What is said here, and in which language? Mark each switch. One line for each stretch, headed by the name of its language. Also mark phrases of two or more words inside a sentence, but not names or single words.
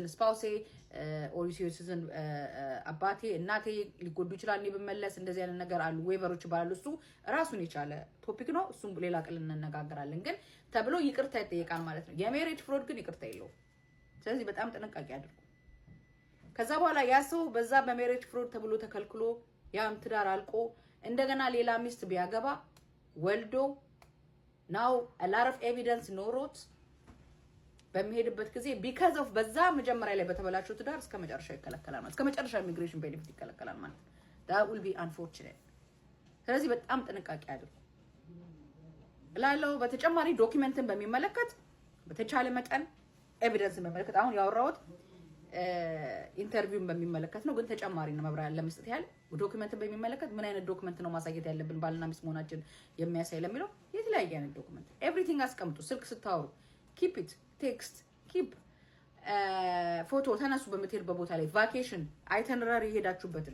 English: spouse or US citizen
Amharic: አባቴ እናቴ ሊጎዱ ይችላል ብመለስ እንደዚህ አይነት ነገር አሉ። ዌቨሮች ባሉ እሱ ራሱን የቻለ ቶፒክ ነው። እሱም ሌላ ቀን እንነጋገራለን። ግን ተብሎ ይቅርታ ይጠይቃል ማለት ነው። የሜሬጅ ፍሮድ ግን ይቅርታ የለውም። ስለዚህ በጣም ጥንቃቄ አድርጉ። ከዛ በኋላ ያ ሰው በዛ በሜሬጅ ፍሮድ ተብሎ ተከልክሎ ያም ትዳር አልቆ እንደገና ሌላ ሚስት ቢያገባ ወልዶ
English: now a lot of evidence
Amharic: ኖሮት በሚሄድበት ጊዜ
English: because of
Amharic: በዛ መጀመሪያ ላይ በተበላሸው ትዳር እስከ መጨረሻ ይከለከላል ማለት እስከ መጨረሻ
English: immigration benefit
Amharic: ይከለከላል ማለት
English: that will be unfortunate።
Amharic: ስለዚህ በጣም ጥንቃቄ አድርጉ እላለሁ። በተጨማሪ ዶክመንትን በሚመለከት በተቻለ መጠን ኤቪደንስን በሚመለከት አሁን ያወራሁት ኢንተርቪውን በሚመለከት ነው። ግን ተጨማሪ ነው መብራሪያ ለመስጠት ያህል ዶክመንትን በሚመለከት ምን አይነት ዶክመንት ነው ማሳየት ያለብን ባልና ሚስት መሆናችን የሚያሳይ ለሚለው የተለያየ አይነት ዶክመንት ኤቭሪቲንግ አስቀምጡ። ስልክ ስታወሩ
English: keep it፣ text keep፣
Amharic: ፎቶ ተነሱ በምትሄዱበት ቦታ ላይ
English: vacation itinerary
Amharic: የሄዳችሁበትን